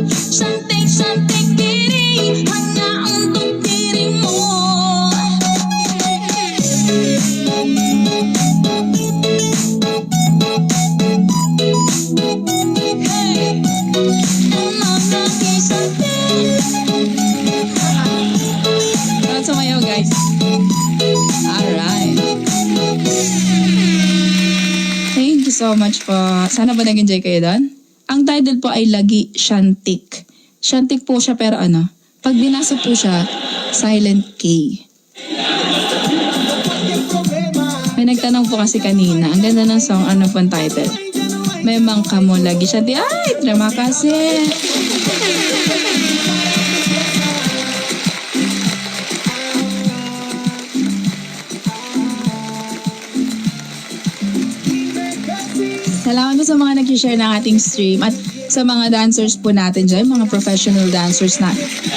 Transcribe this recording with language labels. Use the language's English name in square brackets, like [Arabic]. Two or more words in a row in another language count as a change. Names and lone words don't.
[Indonesian] Cantik diri hanya untuk dirimu. Hey, emang lagi cantik. [English] Let's sumayaw, guys. Alright. Thank you so much po. [Filipino] Sana ba nag-enjoy kayo doon? Ang title po ay Lagi Cantik. Cantik po siya pero pag binasa po siya, [English] silent K. [Filipino] May nagtanong po kasi kanina, ang ganda ng song, ano po ang title? [Indonesian] Memang kamo lagi cantik. Ay, terima kasih. [Filipino] Salamat po sa mga nag-share ng ating stream at sa mga dancers po natin dyan, mga professional dancers natin.